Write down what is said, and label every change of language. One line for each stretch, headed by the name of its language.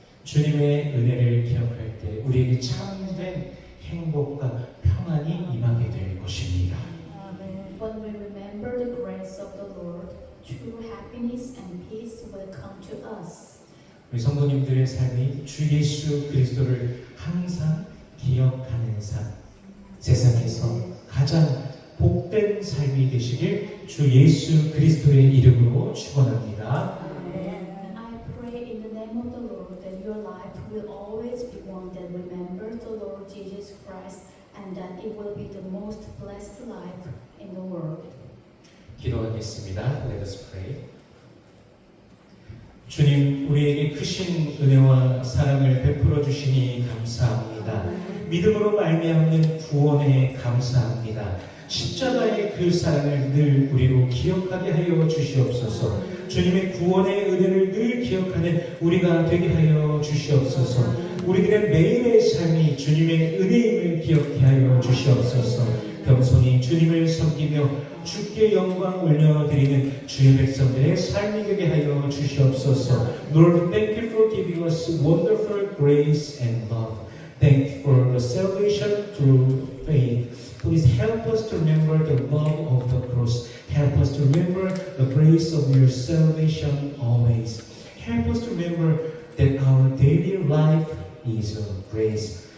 Korean: 주님의 은혜를 기억할 때 우리에게 참된 행복과 평안이 임하게 될 것입니다.
English: When we remember the grace of the Lord, true happiness and peace will come to us.
Korean: 우리 성도님들의 삶이 주 예수 그리스도를 항상 기억하는 삶, 세상에서 가장 복된 삶이 되시길 주 예수 그리스도의 이름으로 축원합니다.
English: I pray in the name of the Lord that your life will always be one that remembers the Lord Jesus Christ and that it will be the most blessed life in the world.
Korean: 기도하겠습니다.
English: Let us pray.
Korean: 주님, 우리에게 크신 은혜와 사랑을 베풀어 주시니 감사합니다. 믿음으로 말미암는 구원에 감사합니다. 십자가의 그 사랑을 늘 우리로 기억하게 하여 주시옵소서. 주님의 구원의 은혜를 늘 기억하는 우리가 되게 하여 주시옵소서. 우리들의 매일의 삶이 주님의 은혜임을 기억해 하여 주시옵소서. 겸손히 주님을 섬기며 주께 영광 올려드리는 주의 백성들의 삶이 되게 하여 주시옵소서.
English: Lord, thank you for giving us wonderful grace and love. Thank you for the salvation through faith. Please help us to remember the love of the cross. Help us to remember the grace of your salvation always. Help us to remember that our daily life is of grace.